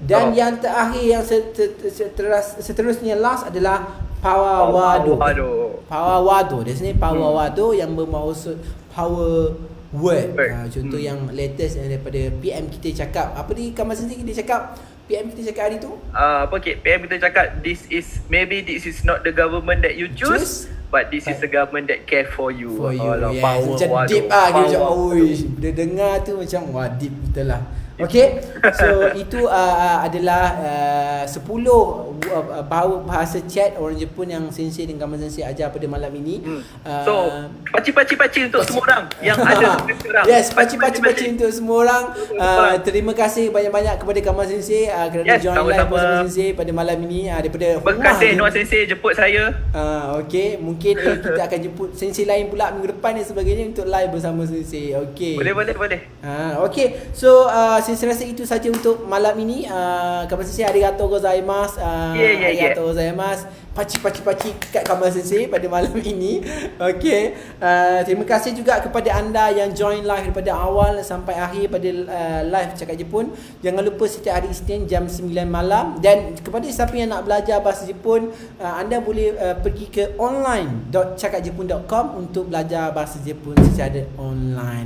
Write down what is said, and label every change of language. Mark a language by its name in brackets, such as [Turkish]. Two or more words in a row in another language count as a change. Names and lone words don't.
[Malay] Dan yang terakhir, yang seterusnya last adalah Pawawado. Di sini Pawawado yang bermaksud [English] power word. [Malay] Contoh yang latest daripada PM kita cakap. Apa ni Kamal Sensei kita cakap? PM kita cakap hari tu? PM kita cakap [English] this is not the government that you choose, but this is the government that care for you. [Malay] Yes. Macam deep lah. Kita macam, bila dengar tu macam, deep betul lah. Okay. So itu adalah 10 bahasa chat orang Jepun yang Sensei dan Kamal Sensei ajar pada malam ini. So paci untuk semua orang yang ada sekarang. Yes, paci untuk semua orang. Terima kasih banyak-banyak kepada Kamal Sensei kerana join live bersama Sensei pada malam ini daripada Terima kasih Noah Sensei jemput saya. Okay, mungkin kita akan jemput Sensei lain pula minggu depan dan sebagainya untuk live bersama Sensei. Okay. Boleh. Okay. So saya rasa itu saja untuk malam ini. Kamal Sensei [Japanese] ありがとうございます. ありがとうございます. [Malay] Paci kat Kamal Sensei pada malam ini. Okay. Terima kasih juga kepada anda yang join live daripada awal sampai akhir pada live Cakap Jepun. Jangan lupa setiap hari Isnin jam 9 malam. Dan kepada siapa yang nak belajar bahasa Jepun, anda boleh pergi ke online.cakapjepun.com untuk belajar bahasa Jepun secara online.